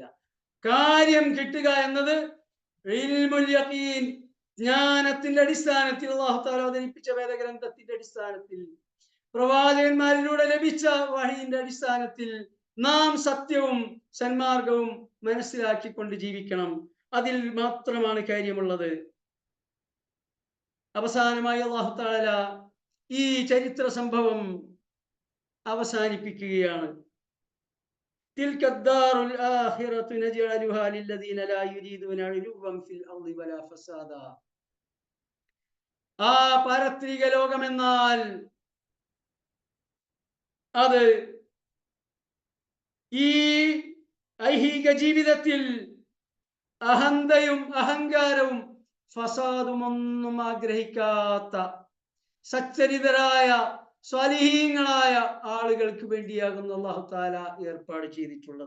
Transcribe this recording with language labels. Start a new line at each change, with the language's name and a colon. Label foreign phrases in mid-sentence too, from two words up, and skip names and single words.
Malayalam: കാര്യം കിട്ടുക എന്നത്
Arabic: علم اليقين,
Malayalam: ജ്ഞാനത്തിന്റെ അടിസ്ഥാനത്തിൽ,
Arabic: الله تعالى
Malayalam: അവതരിപ്പിച്ച വേദഗ്രന്ഥത്തിന്റെ അടിസ്ഥാനത്തിൽ, പ്രവാചകന്മാരിലൂടെ ലഭിച്ച വഹയിന്റെ അടിസ്ഥാനത്തിൽ നാം സത്യവും സന്മാർഗവും മനസ്സിലാക്കിക്കൊണ്ട് ജീവിക്കണം. അതിൽ മാത്രമാണ് കാര്യമുള്ളത്. അവസാനമായി
Arabic: الله تعالى
Malayalam: ഈ ചരിത്ര സംഭവം അവസാനിപ്പിക്കുകയാണ്.
Arabic: تلك الدار الآخرة نجعلها للذين لا يريدون علوا في الأرض ولا فسادا.
Malayalam: ആ പാരത്രിക ലോകമെന്നാൽ അത് ഈ ഐഹിക ജീവിതത്തിൽ അഹന്തയും അഹങ്കാരവും ഫസാദും ഒന്നും ആഗ്രഹിക്കാത്ത സച്ചരിതരായ സ്വാലിഹീങ്ങളായ ആളുകൾക്ക് വേണ്ടിയാകുന്നു
Arabic: الله تعالى
Malayalam: ഏർപ്പാട് ചെയ്തിട്ടുള്ളത്.